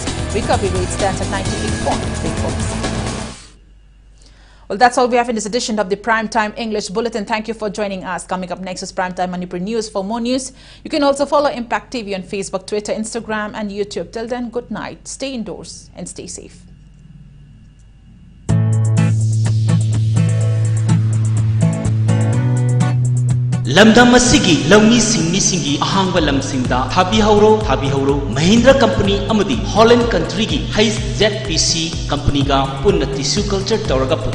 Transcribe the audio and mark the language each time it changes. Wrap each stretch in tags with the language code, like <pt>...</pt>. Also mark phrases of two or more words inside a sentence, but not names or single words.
<en>Recovery rate stands at 98.34%. Well, that's all we have in this edition of the Primetime English Bulletin. Thank you for joining us. Coming up next is Primetime Manipur News. For more news, you can also follow Impact TV on Facebook, Twitter, Instagram and YouTube. Till then, good night. Stay indoors and stay safe.</en> <mni>Lamdam asigi lawmi singmi singi ahangba lamsingda thabi hauro Mahindra company amadi Holland country gi Heiss ZPC company ga punna</mni> <en>tissue culture</en> <mni>tawraga</mni>